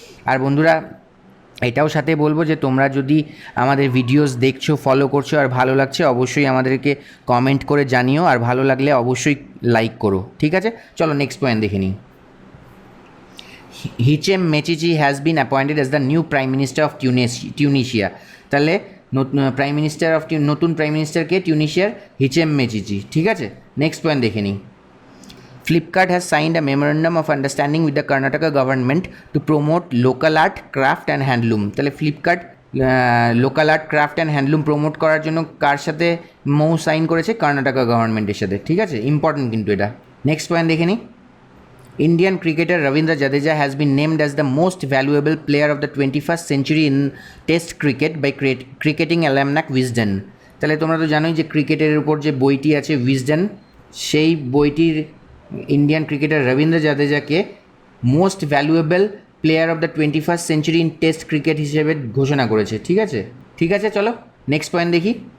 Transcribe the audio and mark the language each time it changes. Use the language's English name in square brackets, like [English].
[Bangla] আর বন্ধুরা, এটাও সাথে বলবো যে তোমরা যদি আমাদের ভিডিওস দেখছো, ফলো করছো আর ভালো লাগছে, অবশ্যই আমাদেরকে কমেন্ট করে জানিও, আর ভালো লাগলে অবশ্যই লাইক করো। ঠিক আছে, চলো নেক্সট পয়েন্ট দেখে নিই। [English] Hichem Mechichi has been appointed as the new prime minister of Tunisia. [Bangla] তাহলে নতুন প্রাইম মিনিস্টারকে টিউনিশিয়ার হিচেম মেচিচি। ঠিক আছে, নেক্সট পয়েন্ট দেখে নিই। [English] Flipkart has signed a memorandum of understanding with the Karnataka government to promote local art, craft and handloom. [Bangla] তাহলে Flipkart local art, craft and handloom promote করার জন্য কার সাথে সাইন করেছে? কর্ণাটকা গভর্নমেন্টের সাথে। ঠিক আছে, ইম্পর্টেন্ট কিন্তু এটা। নেক্সট পয়েন্ট দেখে নিই। [English] Indian cricketer Ravindra Jadeja has been named as the most valuable player of the 21st century in Test cricket by cricketing almanac Wisden. [Bangla] তাহলে তোমরা তো জানোই যে ক্রিকেটের উপর যে বইটি আছে উইজডেন, সেই বইটির Indian cricketer Rabindra জাদেজাকে [English] most valuable player of the 21st century in test cricket [Bangla] হিসেবে ঘোষণা করেছে। ঠিক আছে, চলো নেক্সট পয়েন্ট দেখি।